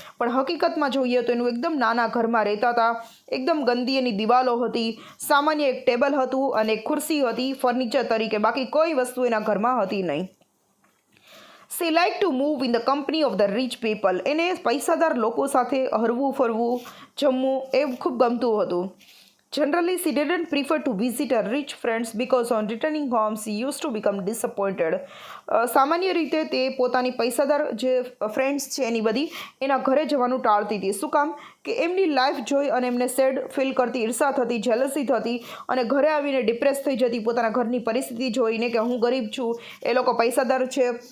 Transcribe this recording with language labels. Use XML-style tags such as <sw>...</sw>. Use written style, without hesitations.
<gu>પણ હકીકતમાં જોઈએ તો એનું એકદમ નાના ઘરમાં રહેતા હતા, એકદમ ગંદી એની દિવાલો હતી, સામાન્ય એક ટેબલ હતું અને એક ખુરશી હતી ફર્નિચર તરીકે, બાકી કોઈ વસ્તુ એના ઘરમાં હતી નહીં.</gu> <en>She like to move in the company of the rich people.</en> <gu>એને પૈસાદાર લોકો સાથે હરવું ફરવું, જમવું એ ખૂબ ગમતું હતું.</gu> <en>Generally, she didn't prefer to visit her rich friends because on returning home she used to become disappointed.</en> <gu>સામાન્ય રીતે તે પોતાની પૈસાદાર જે ફ્રેન્ડ્સ છે એની બધી એના ઘરે જવાનું ટાળતી હતી. શું કામ? કે એમની લાઈફ જોઈ અને એમને સેડ ફીલ કરતી, ઈર્ષા થતી, જેલસી થતી અને ઘરે આવીને ડિપ્રેસ થઈ જતી પોતાના ઘરની પરિસ્થિતિ જોઈને કે હું ગરીબ છું, એ લોકો પૈસાદાર છે.</gu>